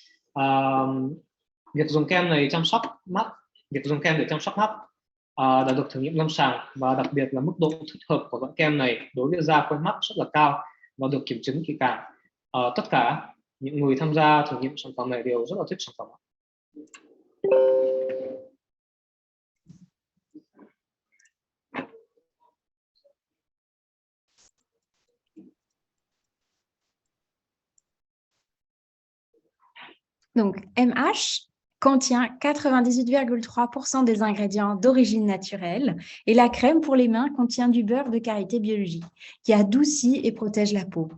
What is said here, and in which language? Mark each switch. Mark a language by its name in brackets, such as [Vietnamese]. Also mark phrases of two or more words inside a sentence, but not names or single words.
[Vietnamese] Việc dùng kem này chăm sóc mắt, việc dùng kem để chăm sóc mắt đã được thử nghiệm lâm sàng, và đặc biệt là mức độ thích hợp của loại kem này đối với da quanh mắt rất là cao và được kiểm chứng kỹ càng. Tất cả những người tham gia thử nghiệm sản phẩm này đều rất là thích sản phẩm. [French] Donc, MH contient 98,3% des ingrédients d'origine naturelle et la crème pour les mains contient du beurre de karité biologique qui adoucit et protège la peau.